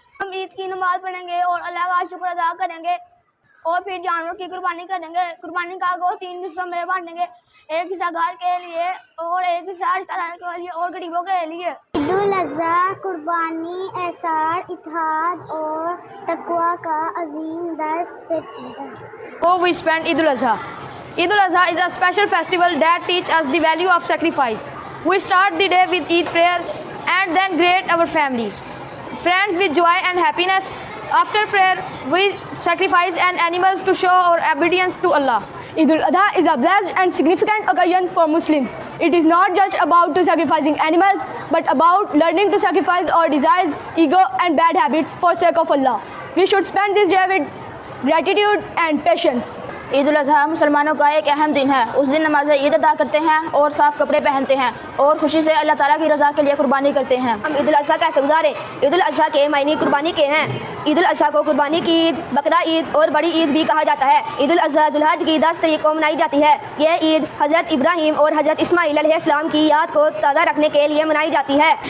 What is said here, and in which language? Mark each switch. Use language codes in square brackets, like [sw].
[ur] ہم عید کی نماز پڑھیں گے اور اللہ کا شکر ادا کریں گے اور پھر جانور کی قربانی کریں گے۔ قربانی کا گوشت 3 حصوں میں بانٹیں گے، ایک حصہ گھر کے لیے اور ایک حصہ رشتہ داروں کے لیے اور غریبوں کے لیے۔ عید الاضحیٰ قربانی، احسان، اتحاد اور تقویٰ کا عظیم درس دیتی ہے۔ [en] How we spend Eid al-Adha. Eid al-Adha is a special festival that teaches us the value of sacrifice. We start the day with Eid prayer and then greet our family, friends with joy and happiness. After prayer, we sacrifice an animal to show our obedience to Allah. Eid al-Adha is a blessed and significant occasion for Muslims. It is not just about sacrificing animals, but about learning to sacrifice our desires, ego, and bad habits for sake of Allah. We should spend this day with gratitude and patience. [ur] عید الاضحیٰ مسلمانوں کا ایک اہم دن ہے۔ اس دن نماز عید ادا کرتے ہیں اور صاف کپڑے پہنتے ہیں اور خوشی سے اللہ تعالیٰ کی رضا کے لیے قربانی کرتے ہیں۔ ہم عید الاضحیٰ کیسے گزارے؟ عید الاضحیٰ کے معنی قربانی کے ہیں۔ عید الاضحیٰ کو قربانی کی عید، بقرہ عید اور بڑی عید بھی کہا جاتا ہے۔ عید الاضحیٰ ذو الحج کی 10 تاریخ کو منائی جاتی ہے۔ یہ عید حضرت ابراہیم اور حضرت اسماعیل علیہ السلام کی یاد کو تازہ رکھنے کے لیے منائی جاتی ہے۔